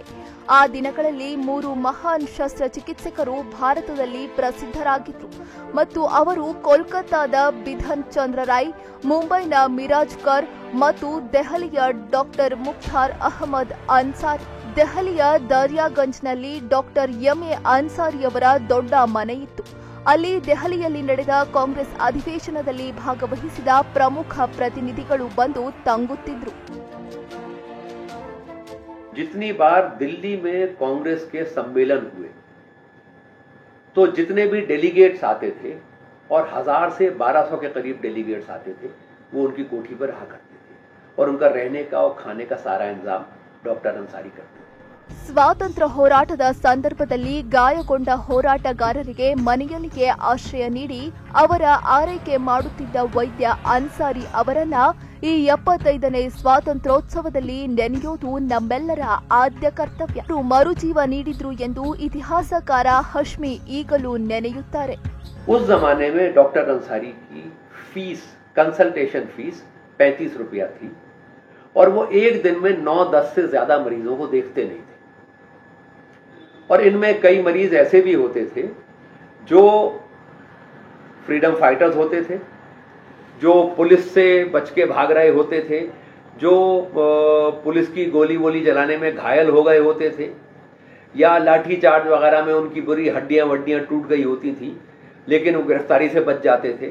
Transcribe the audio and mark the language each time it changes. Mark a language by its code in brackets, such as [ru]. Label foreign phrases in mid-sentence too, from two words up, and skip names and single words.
[kn] ಆ ದಿನಗಳಲ್ಲಿ 3 ಮಹಾನ್ ಶಸ್ತ್ರಚಿಕಿತ್ಸಕರು ಭಾರತದಲ್ಲಿ ಪ್ರಸಿದ್ಧರಾಗಿದ್ದರು ಮತ್ತು ಅವರು ಕೋಲ್ಕತ್ತಾದ ಬಿಧನ್ ಚಂದ್ರ ರಾಯ್, ಮುಂಬೈನ ಮಿರಾಜ್ ಕರ್ ಮತ್ತು ದೆಹಲಿಯ ಡಾಕ್ಟರ್ ಮುಖ್ತಾರ್ ಅಹಮದ್ ಅನ್ಸಾರಿ. ದೆಹಲಿಯ ದರ್ಯಾಗಂಜ್ನಲ್ಲಿ ಡಾಕ್ಟರ್ ಎಂಎ ಅನ್ಸಾರಿಯವರ ದೊಡ್ಡ ಮನೆಯಿತ್ತು. ಅಲ್ಲಿ ದೆಹಲಿಯಲ್ಲಿ ನಡೆದ ಕಾಂಗ್ರೆಸ್ ಅಧಿವೇಶನದಲ್ಲಿ ಭಾಗವಹಿಸಿದ ಪ್ರಮುಖ प्रतिनिधिಗಳು ಬಂದು ತಂಗುತ್ತಿದ್ದರು. [hi] जितनी बार दिल्ली में कांग्रेस के सम्मेलन हुए तो जितने भी डेलीगेट्स आते थे और 1000 से 1200 के करीब डेलीगेट्स आते थे, वो उनकी कोठी पर रहा करते थे और उनका रहने का और खाने का सारा इंतजाम डॉक्टर अंसारी करते थे. [kn] ಸ್ವಾತಂತ್ರ್ಯ ಹೋರಾಟದ ಸಂದರ್ಭದಲ್ಲಿ ಗಾಯಗೊಂಡ ಹೋರಾಟಗಾರರಿಗೆ ಮನೆಯಲ್ಲಿಯೇ ಆಶ್ರಯ ನೀಡಿ ಅವರ ಆರೈಕೆ ಮಾಡುತ್ತಿದ್ದ ವೈದ್ಯ ಅನ್ಸಾರಿ ಅವರನ್ನ ಈ 75ನೇ ಸ್ವಾತಂತ್ರ್ಯೋತ್ಸವದಲ್ಲಿ ನೆನೆಯೋದು ನಮ್ಮೆಲ್ಲರ ಆದ್ಯ ಕರ್ತವ್ಯ. ಮರುಜೀವ ನೀಡಿದ್ರು ಎಂದು ಇತಿಹಾಸಕಾರ ಹಶ್ಮಿ ಈಗಲೂ ನೆನೆಯುತ್ತಾರೆ. [hi] उस जमाने में डॉक्टर अंसारी की फीस, [en] consultation fees [hi] 35 रुपया थी और वो एक दिन में 9-10 से ज्यादा मरीजों को देखते नहीं थे. और इनमें कई मरीज ऐसे भी होते थे जो [en] freedom fighters [hi] होते थे, जो पुलिस से बच के भाग रहे होते थे, जो पुलिस की गोली वोली जलाने में घायल हो गए होते थे या लाठी चार्ज वगैरह में उनकी बुरी हड्डियां टूट गई होती थी, लेकिन वो गिरफ्तारी से बच जाते थे.